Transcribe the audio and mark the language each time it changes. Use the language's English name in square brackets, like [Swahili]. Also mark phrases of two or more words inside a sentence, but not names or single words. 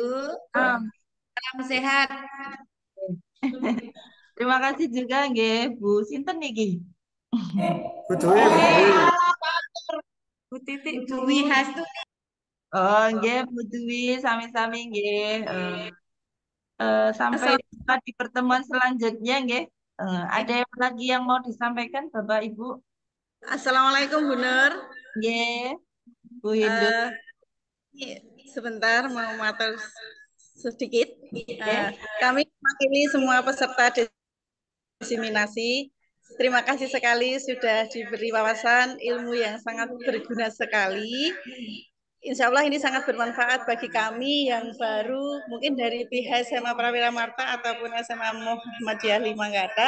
[Indonesian] Salam sehat. Terima kasih juga nggih Bu Sinten niki. Betul ya, Bu Titik Dwi Hastu. Oh, nggih Bu Dwi sami-sami nggih. Sampai jumpa di pertemuan selanjutnya nggih. Ada yang lagi yang mau disampaikan Bapak Ibu? Assalamualaikum Bu Nur. Nggih. Bu Hindu. Sebentar mau matur sedikit. Nggih. Kami mewakili semua peserta diseminasi. Terima kasih sekali sudah diberi wawasan ilmu yang sangat berguna sekali. [Arabic] Insya Allah [Indonesian] ini sangat bermanfaat bagi kami yang baru mungkin dari pihak SMA Prawira Marta ataupun SMA Muhammadiyah Limanggata.